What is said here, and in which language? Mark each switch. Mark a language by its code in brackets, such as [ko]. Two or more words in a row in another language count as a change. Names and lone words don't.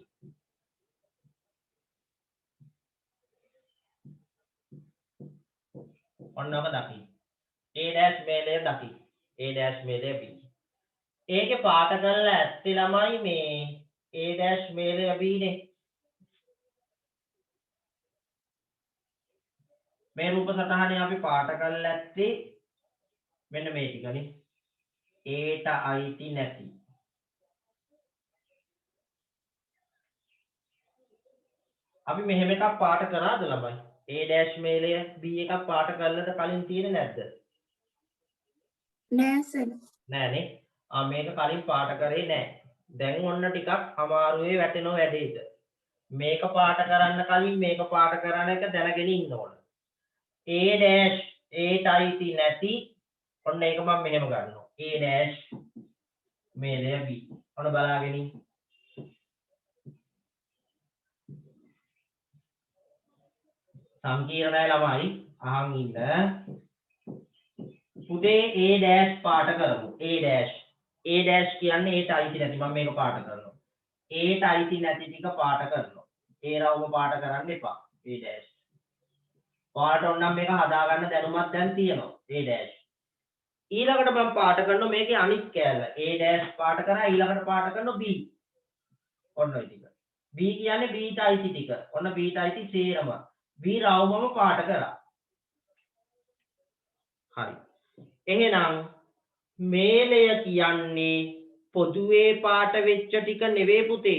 [si] ඔන්න ඔක දකින්න. ඔන්නම දකි. A dash මේලය දකි. A dash මේලය B. ඒකේ පාට කරලා ඇත්තේ ළමයි මේ A dash මේලය B නේ. මේ රූප සටහනේ අපි පාට කරලා ඇත්තේ මෙන්න මේ ටිකනේ. ඒට අයිති නැති. අපි මෙහෙම එකක් පාට කරාද ළමයි? A dash මේලය B එකක් පාට කරලද කලින් තියෙන්නේ නැද්ද? නෑ සර්. නෑනේ. මේක කලින් පාට කරේ නෑ. දැන් ඔන්න ටිකක් අමාරුවේ වැටෙනව වැඩේට. මේක පාට කරන්න කලින් මේක පාට කරන එක දැනගෙන ඉන්න ඕන. A dash ඒට අයිති නැති ඔන්න ඒක මම මෙහෙම ගන්නවා. A dash මේලය B. ඔන්න බලාගෙන ඉන්න. සංකීර්ණයි ළමයි අහන් ඉන්න. පුතේ A dash පාට කරමු. A dash කියන්නේ ඒට අයිති නැති. මම මේක පාට කරනවා. ඒට අයිති නැති ටික පාට කරනවා. ඒ රවුම පාට කරන්න එපා. A dash. පාට ඕනම් මේක හදාගන්න දැනුමක් දැන් තියෙනවා. A dash. ඊළඟට මම පාට කරනවා මේකේ අනිත් කෑල්ල. A dash පාට කරා ඊළඟට පාට කරනවා B. ඔන්න ඔය ටික. B කියන්නේ B ට අයිති ටික. ඔන්න B ට අයිති සේරම. B රවුමම පාට කරා. හරි. එහෙනම් මේලය කියන්නේ පොදුවේ පාට වෙච්ච ටික නෙවෙයි පුතේ.